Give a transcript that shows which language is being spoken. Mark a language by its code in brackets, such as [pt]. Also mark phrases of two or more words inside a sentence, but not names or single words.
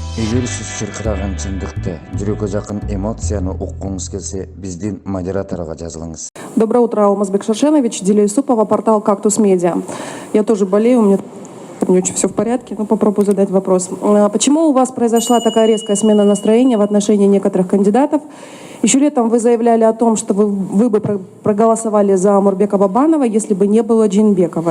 [ky] Эгер сиз чыркыраган чындыкты, жүрөккө жакын эмоцияны уккуңуз келсе, биздин модераторго жазылыңыз. [ru] Доброе утро, Алмазбек Шаршенович, Дилия Юсупова, портал «Кактус Медиа». Я тоже болею, у меня не очень все в порядке, но попробую задать вопрос. Почему у вас произошла такая резкая смена настроения в отношении некоторых кандидатов? Еще летом вы заявляли о том, что вы бы проголосовали за Омурбека Бабанова, если бы не было Джейнбекова.